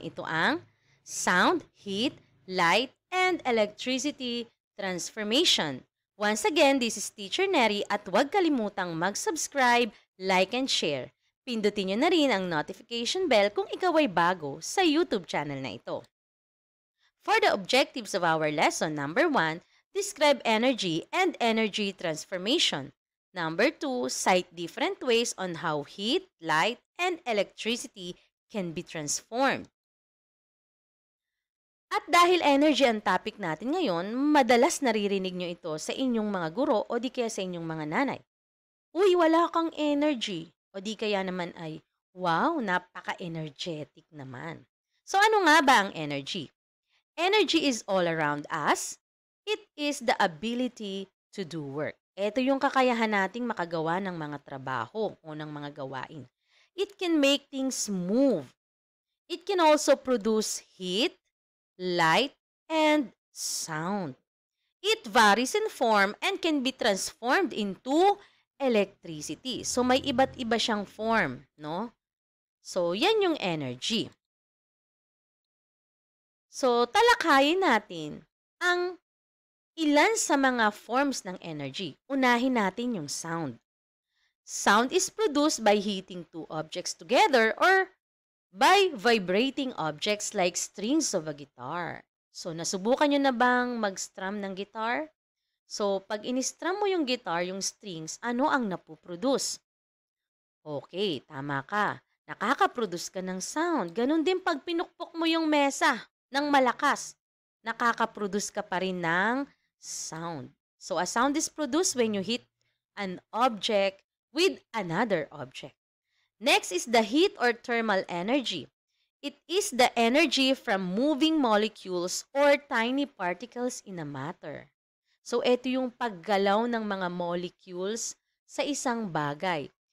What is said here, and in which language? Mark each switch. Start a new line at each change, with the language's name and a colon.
Filipino: Ito ang
English: Sound, Heat, Light, and Electricity Transformation. Once again, this is Teacher Neri
Filipino: at huwag kalimutang mag-subscribe,
English: like, and share.
Filipino: Pindutin nyo na rin ang notification bell kung ikaw ay bago sa YouTube channel na ito.
English: For the objectives of our lesson, number 1, describe energy and energy transformation. Number 2, cite different ways on how heat, light, and electricity can be transformed.
Filipino: At dahil energy ang topic natin ngayon, madalas naririnig nyo ito sa inyong mga guro o di kaya sa inyong mga nanay. Uy, wala kang energy. O di kaya naman ay, wow, napaka-energetic naman. So ano nga ba ang energy?
English: Energy is all around us. It is the ability to do work.
Filipino: Ito yung kakayahan nating makagawa ng mga trabaho o ng mga gawain.
English: It can make things move. It can also produce heat, light, and sound. It varies in form and can be transformed into electricity.
Filipino: So may iba't iba siyang form, no? So yan yung energy. So talakayin natin ang ilan sa mga forms ng energy. Unahin natin yung sound.
English: Sound is produced by heating two objects together or by vibrating objects like strings of a guitar.
Filipino: So, nasubukan nyo na bang mag-strum ng guitar? So, pag in-strum mo yung guitar, yung strings, ano ang napuproduce? Okay, tama ka. Nakaka-produce ka ng sound. Ganon din pag pinukpok mo yung mesa ng malakas. Nakaka-produce ka pa rin ng sound.
English: So, a sound is produced when you hit an object with another object. Next is the heat or thermal energy. It is the energy from moving molecules or tiny particles in a matter.
Filipino: So, ito yung paggalaw ng mga molecules sa isang bagay.